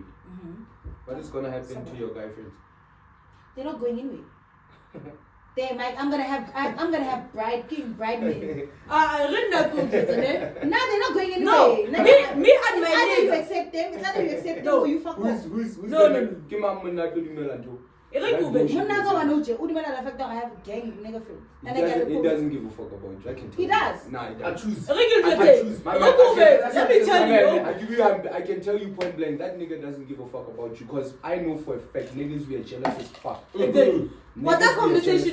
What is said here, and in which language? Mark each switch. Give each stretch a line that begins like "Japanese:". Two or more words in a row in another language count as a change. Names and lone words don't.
English: What is gonna happen to your guy friends? They're not going anyway. They're like, I'm gonna have bridesmaids. I read that book, isn't it? No, they're not going anyway. No, me and It's my either you nigga. accept them, it's either you accept them No. or you fuck Who's them. gonna give my money to the Melanto? Muna ka wanuche, udimela la fact that I have gang nigga friends. And I get He doesn't give a fuck about you. I can tell He you. does. Nah, he I does. choose. I choose. My man, Let me tell you. I can tell you point blank that nigga doesn't give a fuck about you because I know for a fact niggas we are jealous as fuck. Exactly. But that Niggas we are conversation